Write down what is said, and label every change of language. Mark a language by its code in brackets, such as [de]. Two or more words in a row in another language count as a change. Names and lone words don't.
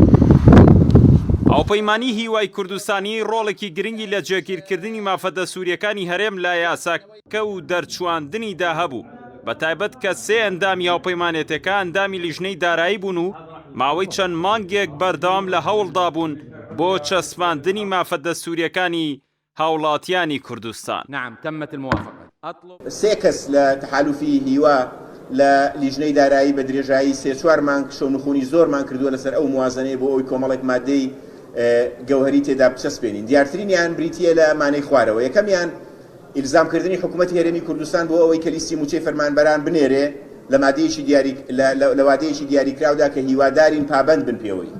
[ckb] هاوپەیمانی هیوای کوردستانی ڕۆڵێکی گرنگی لە جێگیرکردنی مافەدە سووریەکانی هەرێم لە یاساکە و دەرچواندنیدا هەبوو بە تایبەت کە 3 ئەندامی هاوپەیمانێتەکە ئەندامی لیژنەی دارایی بوون و ماوەی چەند مانگێک بەردەوام لە هەوڵدا بوون بۆ چەسپاندنی مافەدە سووریەکانی هاوڵاتیانی کوردستان. [ar] نعم تمت الموافقة. [ckb] سێ کەس لە تەحالوفی هیوا لە لیژنەی دارایی بە درێژایی 3-4 مانگ شەونخوونی زۆرمان کردووە لەسەر ئەو موازنەیە بۆ ئەوی کۆمەڵێک مادەی گەوهری تێدا بچەسپێنین. دیارترینیان بریتیە لە مانەی خوارەوە. یەکەمیان ئیلزامکردنی حکوومەتی هەرێمی کوردستان بۆ ئەوەی کە لیستی موچەی فەرمانبەران بنێرێ لە لە وادەیەکی دیاریکراودا کە هیوادارین پابەند بن پێوەی.